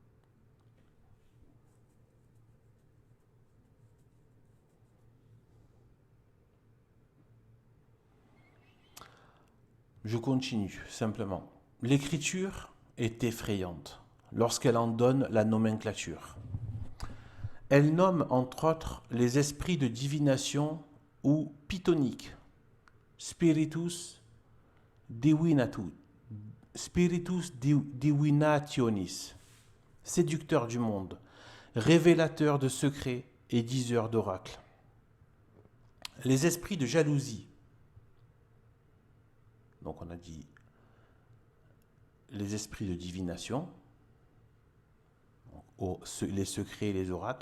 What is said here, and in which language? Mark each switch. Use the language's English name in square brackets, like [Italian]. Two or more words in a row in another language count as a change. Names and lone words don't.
[French] Je continue simplement. L'écriture est effrayante lorsqu'elle en donne la nomenclature. Elle nomme entre autres les esprits de divination ou pythoniques, [Latin] spiritus divinationis, [French] séducteurs du monde, révélateurs de secrets et diseurs d'oracles. Les esprits de jalousie, donc on a dit les esprits de divination, les secrets et les oracles.